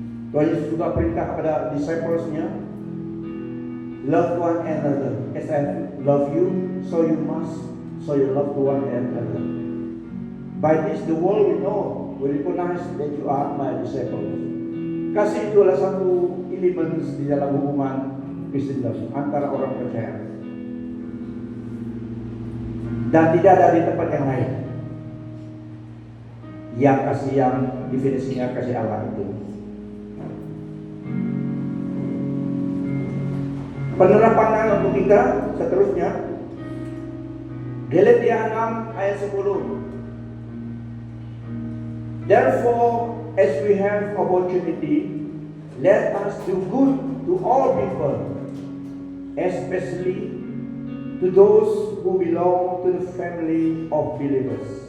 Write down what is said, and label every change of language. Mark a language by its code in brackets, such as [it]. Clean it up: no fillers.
[id] Tuhan Yesus juga perintah kepada disciples-Nya, [en] love one another as I love you, so you must show your love to one another. By this the world will recognize that you are my disciples. [id] Kasih itu adalah satu elemen di dalam hubungan Kristen antara orang percaya, dan tidak ada di tempat yang lain yang kasih yang definisinya kasih Allah itu. Penerapannya untuk kita seterusnya, Galatia 6 ayat 10. [en] Therefore, as we have opportunity, let us do good to all people, especially to those who belong to the family of believers.